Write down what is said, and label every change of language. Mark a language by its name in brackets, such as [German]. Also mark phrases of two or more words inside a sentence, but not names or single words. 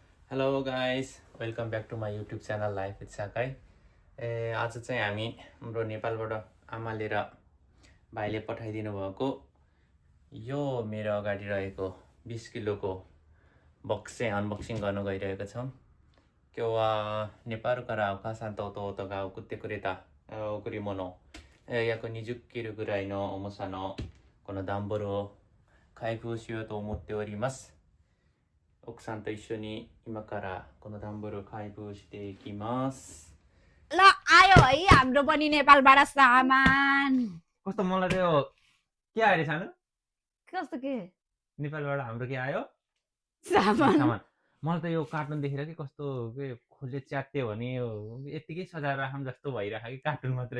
[English] Hello guys welcome back to my YouTube channel Life with Sakai. [Nepali] आज चाहिँ हामी हाम्रो नेपालबाट आमाले र भाइले पठाइदिनु भएको यो मेरो अगाडि रहेको 20 किलोको बक्स चाहिँ अनबक्सिङ गर्न गइरहेको छौँ। [Japanese] 今日 ネパール から 母さん と が 送って くれた 贈り物 約 20 キロぐらいの重さのこの段ボールを開封しようと思っております。奥さんと一緒に今からこの段ボールを開封していきます。 [Nepali] ल आयो है हाम्रो पनि नेपालबाट सामान। कस्तो मलाई त यो के आयो रे सानो कस्तो के नेपालबाट हाम्रो के आयो सामान सामान मलाई त यो कार्टुन देखेर के कस्तो के खोले च्याट्यो भने यो यतिकै सजाएर राखौँ जस्तो भइरहेको कि कार्टुन मात्रै